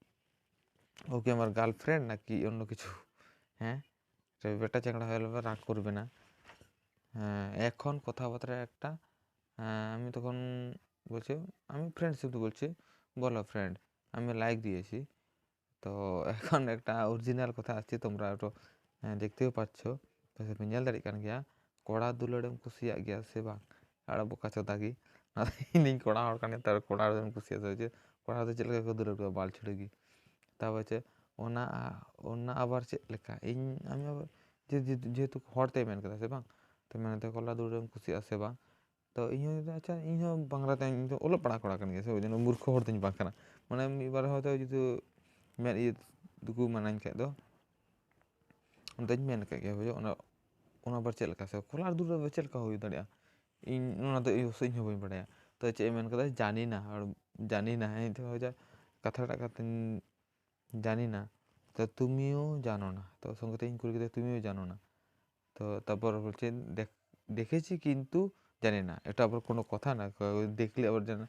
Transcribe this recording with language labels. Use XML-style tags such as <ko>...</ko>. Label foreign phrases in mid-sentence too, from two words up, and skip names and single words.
<bn>ও কি আমার গার্লফ্রেন্ড নাকি অন্য কিছু? হ্যাঁ, বেটা চ্যাংড়া হয়ে গেলে রাগ করবে না? হ্যাঁ, এখন কথাবার্তা একটা। আমি তখন বলছি আমি ফ্রেন্ডশিপ বলছি, বলো ফ্রেন্ড, আমি লাইক দিয়েছি। তো এখন একটা অরিজিনাল কথা আসছে, তোমরা একটু দেখতেও পাচ্ছ,</bn> <sat>ᱯᱮ ᱧᱮᱞ ᱫᱟᱲᱮᱭᱟᱜ ᱠᱟᱱ ᱜᱮᱭᱟ, ᱠᱚᱲᱟ ᱫᱩᱞᱟᱹᱲᱮᱢ ᱠᱩᱥᱤᱭᱟᱜ ᱜᱮᱭᱟ ᱥᱮ ᱵᱟᱝ? ᱟᱲᱟᱜ ᱵᱚᱠᱟ ᱪᱳᱫᱟ ᱜᱮ ᱤᱧ ᱠᱚᱲᱟ ᱦᱚᱲ ᱠᱟᱹᱱᱟᱹᱧ, ᱛᱟᱨ ᱠᱚᱲᱟ ᱫᱚᱢ ᱠᱩᱥᱤᱭᱟᱜᱼᱟ ᱥᱮ ᱪᱮᱫ? ᱠᱚᱲᱟ ᱫᱚ ᱪᱮᱫ ᱞᱮᱠᱟ ᱠᱚ ᱫᱩᱞᱟᱹᱲ ᱠᱚᱣᱟ ᱵᱟᱞ ᱪᱷᱩᱲᱤ ᱜᱮ।</sat> <bn>তারপর হচ্ছে</bn> <sat>ᱚᱱᱟ ᱚᱱᱟ ᱟᱵᱟᱨ ᱪᱮᱫ ᱞᱮᱠᱟ</sat> <bn>আমি আবার যেহেতু</bn> <sat>ᱦᱚᱲᱛᱮ ᱢᱮᱱ ᱠᱮᱫᱟ ᱥᱮ ᱵᱟᱝ, ᱛᱚ ᱢᱮᱱᱛᱮ ᱠᱚᱲᱟ ᱫᱩᱞᱟᱹᱲᱮᱢ ᱠᱩᱥᱤᱭᱟᱜᱼᱟ ᱥᱮ ᱵᱟᱝ? ᱛᱚ ᱟᱪᱪᱷᱟ ᱤᱧᱦᱚᱸ ᱵᱟᱝᱞᱟᱛᱮ, ᱤᱧ ᱫᱚ ᱚᱞᱚᱜ ᱯᱟᱲᱦᱟᱜ ᱠᱚᱲᱟ ᱠᱟᱱ ᱜᱮᱭᱟ ᱥᱮ,</sat> <bn>ওই জন্য মূর্খ</bn> <sat>ᱦᱚᱲ ᱫᱚᱧ ᱵᱟᱝ ᱠᱟᱱᱟ। ᱢᱟᱱᱮ ᱢᱤᱫᱵᱟᱨ ᱦᱚᱭᱛᱳ ᱡᱩᱫᱤ ᱢᱮᱫ ᱤᱭᱟᱹ ᱫᱩᱠᱩ ᱢᱟᱱᱟᱧ ᱠᱷᱟᱡ ᱫᱚ ᱚᱱᱟᱫᱚᱧ ᱢᱮᱱ ᱠᱟᱜ ᱜᱮᱭᱟ ᱵᱩᱡᱷᱟᱹᱣ। ᱚᱱᱟ ᱟᱵᱟᱨ ᱪᱮᱫ ᱞᱮᱠᱟ ᱥᱮ ᱠᱚᱲᱟ ᱫᱩᱞᱟᱹᱲ ᱫᱚ ᱪᱮᱫ ᱞᱮᱠᱟ ᱦᱩᱭ ᱫᱟᱲᱮᱭᱟᱜᱼᱟ? ᱚᱱᱟ ᱫᱚ ᱤᱧ ᱦᱚᱸ ᱵᱟᱹᱧ ᱵᱟᱲᱟᱭᱟ।</sat> <bn>তো</bn> <sat>ᱪᱮᱫ ᱮ ᱢᱮᱱ ᱠᱟᱫᱟ</sat> <bn>জানি না, আর জানি না, হ্যাঁ তো কথাটা জানি না, তো তুমিও জানো না। তো সঙ্গে ইন করে তুমিও জানো না। তো তারপর বলছে দেখেছি কিন্তু জানি না, এটা আবার কোনো কথা না, দেখলে আবার জানা।</bn>